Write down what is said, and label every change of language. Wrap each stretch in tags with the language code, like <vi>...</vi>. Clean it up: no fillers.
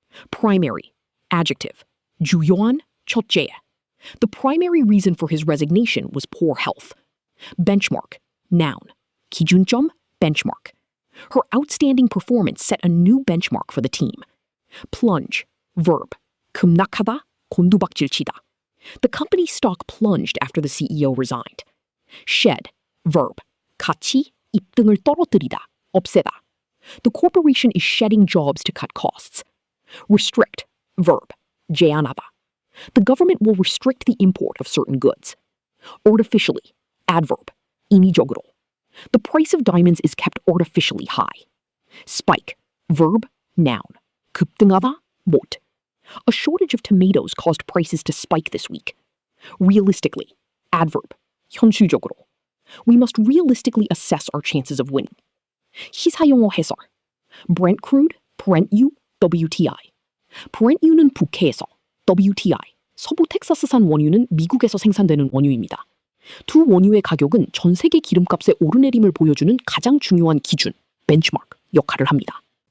<ko>Primary. Adjective. 주요한, 첫째.</ko> <en>The primary reason for his resignation was poor health. Benchmark. Noun. 기준점, benchmark. Her outstanding performance set a new benchmark for the team. Plunge. Verb.</en> <ko>급락하다, 곤두박질치다.</ko> <en>The company's stock plunged after the CEO resigned. Shed. Verb.</en> <ko>같이 입등을 떨어뜨리다, 없애다.</ko> <en>The corporation is shedding jobs to cut costs. Restrict. Verb. 제한하다. The government will restrict the import of certain goods. Artificially. Adverb. 인위적으로. The price of diamonds is kept artificially high. Spike, verb, noun. 급등하다, 못. A shortage of tomatoes caused prices to spike this week. Realistically, adverb, 현실적으로. We must realistically assess our chances of winning.</en> <ko>시사용어 해설.</ko> <en>Brent crude, Brent U, WTI.</en> <ko>Brent U는 북해에서, WTI, 서부 텍사스산 원유는 미국에서 생산되는 원유입니다. 두 원유의 가격은 전 세계 기름값의 오르내림을 보여주는 가장 중요한 기준, 벤치마크 역할을 합니다.</ko>